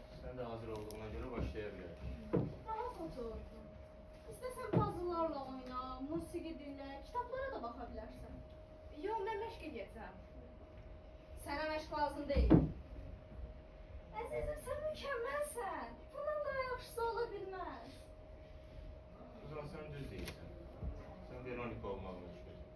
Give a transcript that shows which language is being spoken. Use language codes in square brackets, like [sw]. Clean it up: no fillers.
[tr] Sen de hazır olduğuna göre başlayabiliriz. [az] Rahat otur. İstəsən puzzle'larla oyna, musiqi dinlə, kitablara da baxa bilərsən. Yox, mən məşq edəcəm. Sənə məşq lazım deyil. Əzizim, sən mükəmməlsən. Bundan daha yaxşısı ola bilməz. [tr] O zaman sen düz değilsin. Sen Veronika olmalı işte.